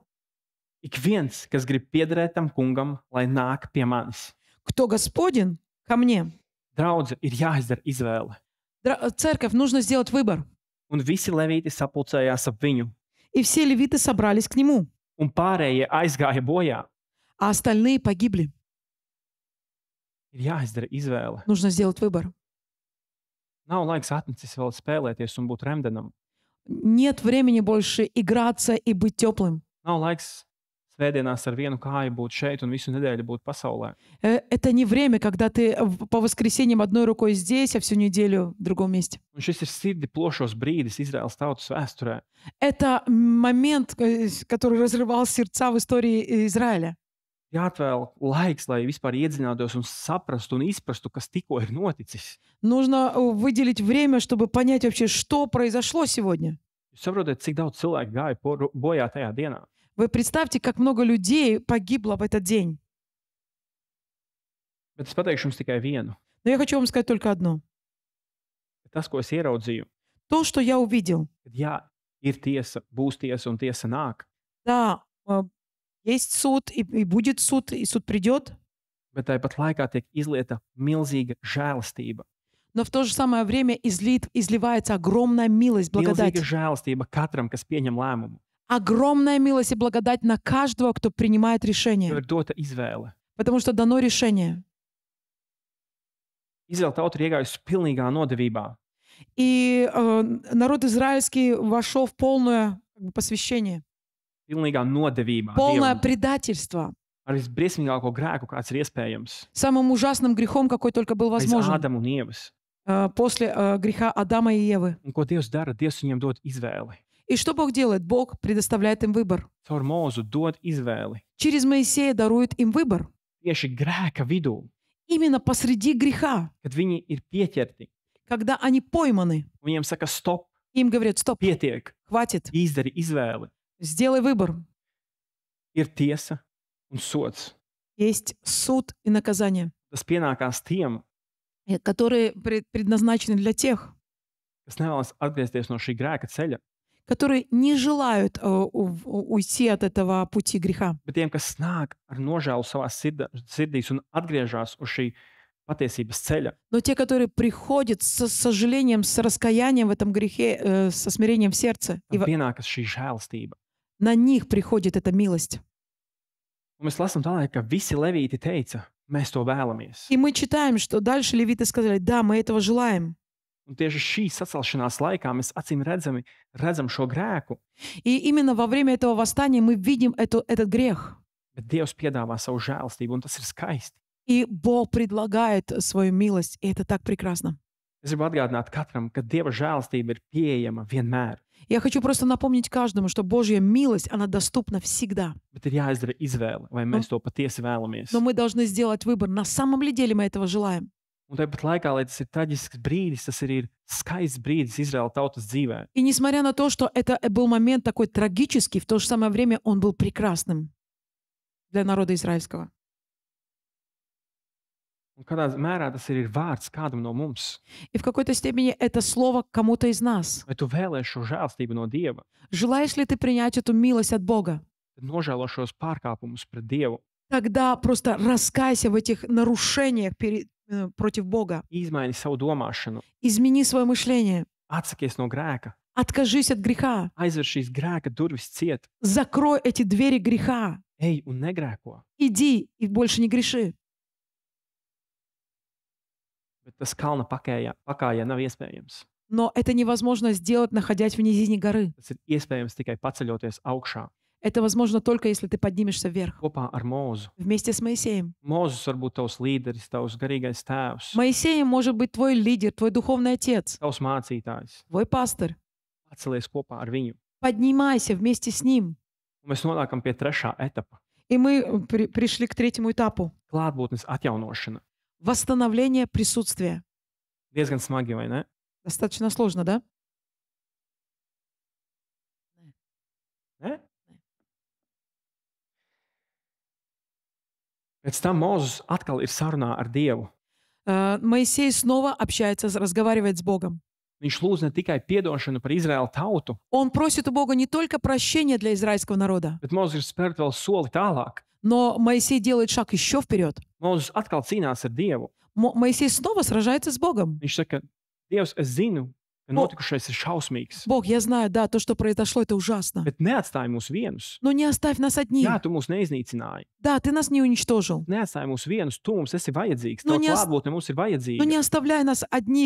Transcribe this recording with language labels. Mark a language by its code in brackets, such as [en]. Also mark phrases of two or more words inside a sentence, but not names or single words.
[lv] Ik viens, kas grib piederēt tam kungam, lai nāk pie manis. [ru] кто Господин, ко мне. [lv] Draudze, ir jāizdara izvēle. [ru] Церковь, нужно сделать выбор. [lv] Un visi levīti sapulcējās ap viņu, [ru] И все левиты собрались к нему, [lv] un pārējie aizgāja bojā. [ru] а остальные погибли. [lv] Ir jāizdara izvēle. [ru] Нужно сделать выбор. [lv] Nav laiks atnesis vēl spēlēties un būt remdenam. [ru] Нет времени больше играться и быть теплым. [lv] Nav laiks svētdienās ar vienu kāju būt šeit un visu nedēļu būt pasaulē. [ru] Это не время, когда ты по воскресеньям одной рукой здесь, а всю неделю в другом месте. [lv] Un šis ir sirdi plošos brīdis Izraēlas tautas vēsturē. [ru] Это момент, который разрывал сердца в истории Израиля. [lv] Jāatvēl laiks, lai vispār iedziļinātos un saprastu un izprastu, kas tikko ir noticis. [ru] Нужно выделить время, чтобы понять вообще, что произошло сегодня. [lv] Jūs saprotat, cik daudz cilvēku gāja bojā tajā dienā? [ru] Вы представьте, как много людей погибло в этот день. [lv] Bet es pateikšu jums tikai vienu. [ru] Но я хочу вам сказать только одно. [lv] Tas, ko es ieraudzīju, [ru] То, что я увидел. [lv] kad jā, ir tiesa, būs tiesa un tiesa nāk. [ru] Да, есть суд, и будет суд, и суд придет. [lv] Bet tāpat laikā tiek izlieta milzīga žēlastība. [ru] Но в то же самое время изливается огромная милость, благодать. [lv] Milzīga žēlastība katram, kas pieņem lēmumu. [ru] Огромная милость и благодать на каждого, кто принимает [lv] Tev [ru] решение. [lv] ir dota izvēle. [ru] Потому что дано решение. [lv] Izraēla tauta ir iegājusi pilnīgā nodevībā. [ru] И народ израильский вошел в полное посвящение. [lv] Pilnīgā nodevībā. [ru] Полное [lv] Dievam, [ru] предательство. [lv] ar visbriesmīgāko grēku, kāds ir iespējams. [ru] Самым ужасным грехом, какой только был [lv] Aiz [ru] возможен. [lv] Ādama un Ievas. [ru] После греха Адама и Евы. [lv] Un ko Dievs dara? Dievs viņiem dod izvēli. [ru] И что Бог делает? Бог предоставляет им выбор. [lv] Caur mūzu dod izvēli. [ru] Через Моисея дарует им выбор. [lv] Tieši grēka vidū, [ru] Именно посреди греха, [lv] kad viņi ir pieķerti, [ru] когда они пойманы, [lv] viņiem saka, stop, [ru] им говорят: стоп, [lv] pietiek, [ru] хватит, [lv] izdari izvēli. [ru] сделай выбор. [lv] Ir tiesa un sots. [ru] Есть суд и наказание, [lv] Tas pienākās tiem, [ru] которые предназначены для тех, [lv] kas nevēlas atgriezties no šī grēka ceļa, [ru] которые не желают уйти от этого пути греха, [lv] bet tiem, kas nāk ar nožēlu savā sirdīs un atgriežas uz šī patiesības ceļa. [ru] но те, которые приходят с сожалением, с раскаянием в этом грехе, со смирением в сердце, и [lv] Tam pienākas šī žēlastība. [ru] на них приходит эта милость. [lv] Un mēs lasām tālāk, ka visi levīti teica, mēs to vēlamies. [ru] И мы читаем, что дальше левиты сказали: да, мы этого желаем. [lv] Un tieši šī sacelšanās laikā mēs acīm redzam šo grēku, [ru] И именно во время этого восстания мы видим этот грех. [lv] bet Dievs piedāvā savu žēlastību, un tas ir skaisti. [ru] И Бог предлагает свою милость, и это так прекрасно. [lv] Es gribu atgādināt katram, ka Dieva žēlastība ir pieejama vienmēr, [ru] Я хочу просто напомнить каждому, что Божья милость, она доступна всегда. [lv] bet ir jāizdara izvēle, vai mēs to patiesi vēlamies. [ru] Но мы должны сделать выбор, на самом ли деле мы этого желаем. [lv] Un tāpat laikā, lai tas ir traģisks brīdis, tas arī ir skaists brīdis Izraēla tautas dzīvē. [ru] И несмотря на то, что это был момент такой трагический, в то же самое время он был прекрасным для народа израильского. [lv] Un kādā mērā tas ir vārds kādam no mums. [ru] И в какой-то степени это слово кому-то из нас. [lv] Vai tu vēlēsi šo žēlastību no Dieva, [ru] Желаешь ли ты принять эту милость от Бога? [lv] tad nožēlo šos pārkāpumus pret Dievu, [ru] Тогда просто раскайся в этих нарушениях против Бога. [lv] izmaini savu domāšanu, [ru] Измени свое мышление. [lv] atsakies no grēka, [ru] Откажись от греха. [lv] aizver šīs grēka durvis ciet, [ru] Закрой эти двери греха. [lv] ej un negrēko. [ru] Иди и больше не греши. [lv] Bet tas kalna pakājā nav iespējams. [ru] Но это невозможно сделать, находясь в низине горы. [lv] Tas ir iespējams tikai paceļoties augšā, [ru] Это возможно только, если ты поднимешься вверх. [lv] kopā ar Mūzu. [ru] Вместе с Моисеем. [lv] Mūzis var būt tavs līderis, tavs garīgais tēvs, [ru] Моисеем может быть твой лидер, твой духовный отец, [lv] tavs mācītājs. [ru] твой пастор. [lv] Pacelies kopā ar viņu. [ru] Поднимайся вместе с ним. [lv] Un mēs nonākam pie trešā etapa [ru] И мы пришли к третьему этапу. - [lv] klātbūtnes atjaunošana. [ru] Восстановление присутствия. [lv] Diezgan smagi, vai ne? [ru] Достаточно сложно, да? [lv] Ne? Pēc tam Mūzis atkal ir sarunā ar Dievu. [ru] Моисей снова общается, разговаривает с Богом. [lv] Viņš lūdz ne tikai piedošanu par Izraēlu tautu, [ru] Он просит у Бога не только прощения для израильского народа, [lv] bet Mozus ir spērt vēl soli tālāk. [ru] но Моисей делает шаг еще вперед. [lv] Mozus atkal cīnās ar Dievu. [ru] Моисей снова сражается с Богом. [lv] Viņš saka, Dievs, es zinu, ka notikušais ir šausmīgs, [ru] Бог, я знаю, да, то, что произошло, это ужасно. [lv] bet neatstāj mūs vienus. [ru] Но не оставь нас одних. [lv] Jā, tu mūs neiznīcināji. [ru] Да, ты нас не уничтожил. [lv] Neatstāj mūs vienus, tu mums esi vajadzīgs. Nu, Tava nes- klātbūtne mums ir [ru] Но [lv] vajadzīga. [ru] не оставляй нас одних.